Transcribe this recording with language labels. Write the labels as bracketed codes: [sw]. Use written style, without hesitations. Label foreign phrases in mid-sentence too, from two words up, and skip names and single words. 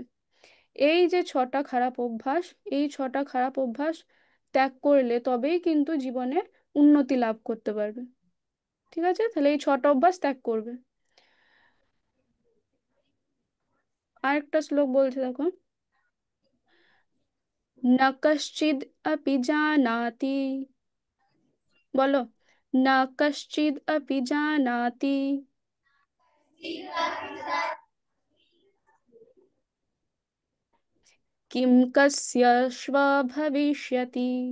[bn] এই যে 6টা খারাপ অভ্যাস, এই 6টা খারাপ অভ্যাস ত্যাগ করলে তবেই কিন্তু জীবনে উন্নতি লাভ করতে পারবে। ঠিক আছে, তাহলে এই 6টা অভ্যাস ত্যাগ করবে। আরেকটা শ্লোক বলছে, দেখো, [sa] न कश्चिद् अपि जानाति, বলো, न कश्चिद् अपि जानाति किं कस्य श्वभविष्यति।